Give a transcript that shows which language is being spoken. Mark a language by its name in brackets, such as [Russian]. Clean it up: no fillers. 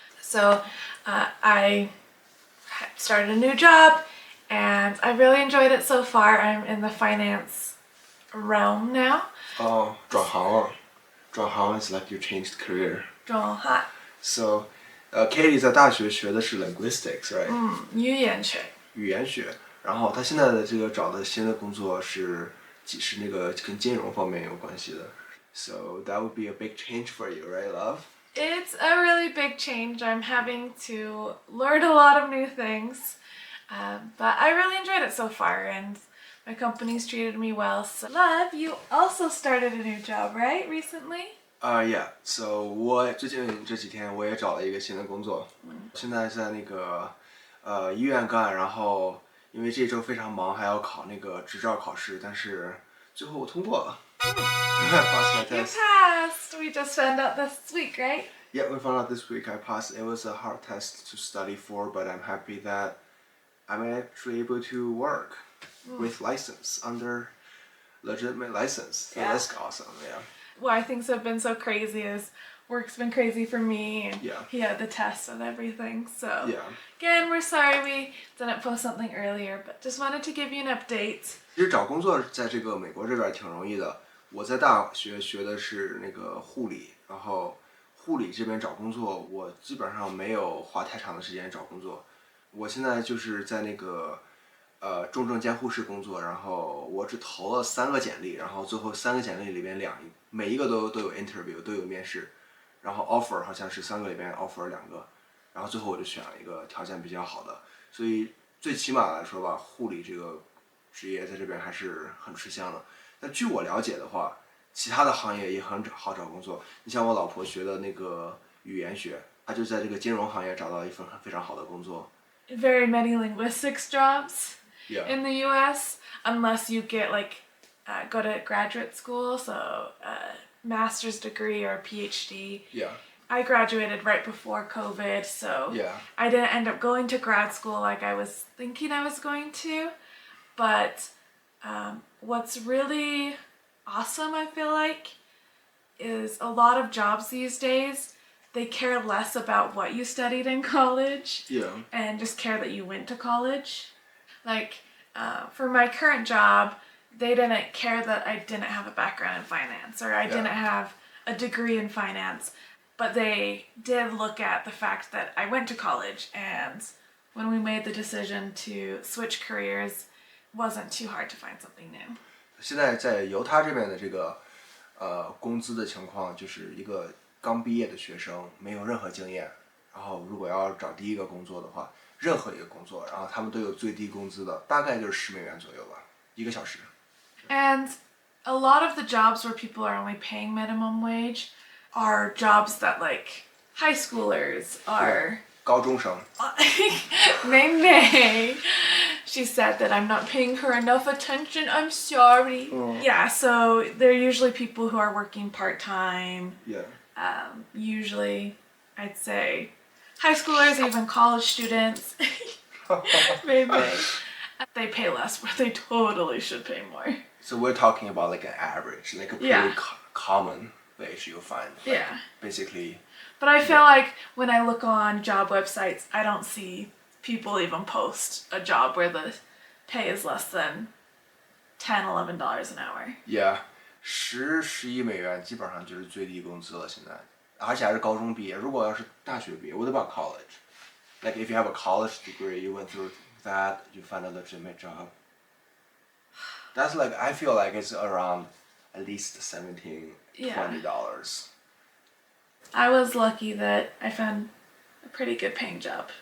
[English] So I started a new job and I really enjoyed it so far. I'm in the finance realm now. [Chinese] Oh, 转行了。 [English] 转行 is like you changed career. [Chinese] 转行。 So, Katie 在大学学的是 [English] linguistics, right? [Chinese] 语言学。语言学。然后她现在的这个找的新的工作是那个跟金融方面有关系的。 [English] So that would be a big change for you, right, love? It's a really big change. I'm having to learn a lot of new things, but I really enjoyed it so far, and my company's treated me well. So, love, you also started a new job, right, recently? Yeah. [Chinese] So 我最近这几天我也找了一个新的工作，现在在那个医院干，然后因为这周非常忙，还要考那个执照考试，但是最后我通过了。 [English] Passed my test. You passed. We just found out this week, right? Yeah, we found out this week I passed. It was a hard test to study for, but I'm happy that I'm actually able to work with license under legitimate license. So that's awesome. Yeah. Why things have been so crazy is work's been crazy for me, and Yeah. he had the test and everything. So Yeah. again, we're sorry we didn't post something earlier, but just wanted to give you an update. [Chinese] 其实找工作在这个美国这边挺容易的。我在大学学的是那个护理，然后护理这边找工作，我基本上没有花太长的时间找工作。我现在就是在那个重症监护室工作，然后我只投了3个简历，然后最后3个简历里边每一个都有 interview， 都有面试，然后 offer 好像是3个里边 offer 2个，然后最后我就选了一个条件比较好的，所以最起码来说吧，护理这个职业在这边还是很吃香的。但据我了解的话，其他的行业也很好找工作。你像我老婆学的那个语言学，她就在这个金融行业找到一份非常好的工作。 [English] Very many linguistics jobs in the U.S. unless you get go to graduate school, so master's degree or PhD. Yeah. I graduated right before COVID, so I didn't end up going to grad school like I was thinking I was going to, but what's really awesome, I feel like, is a lot of jobs these days, they care less about what you studied in college and just care that you went to college. Like, for my current job, they didn't care that I didn't have a background in finance or I didn't have a degree in finance, but they did look at the fact that I went to college, and when we made the decision to switch careers, it wasn't too hard to find something new. [Chinese] 现在在犹他这边的这个工资的情况，就是一个刚毕业的学生，没有任何经验，然后如果要找第一个工作的话，任何一个工作，然后他们都有最低工资的，大概就是10美元左右吧，1个小时。 [English] And a lot of the jobs where people are only paying minimum wage are jobs that like high schoolers are. [Chinese] 高中生。 [English] May. She said that I'm not paying her enough attention. I'm sorry. Yeah, so they're usually people who are working part-time. Yeah. Usually, I'd say high schoolers, even college students. Maybe. They pay less, but they totally should pay more. So we're talking about like an average, like a pretty common wage you'll find. Like basically. But I feel like when I look on job websites, I don't see people even post a job where the pay is less than $10, $11 an hour. Yeah. [Chinese] 10-11美元基本上就是最低工资了现在，而且还是高中毕业。如果要是大学毕业 ， [English] What about college? Like if you have a college degree, you went through that, you find a legitimate job. That's like I feel like it's around at least $17-20. I was lucky that I found a pretty good paying job.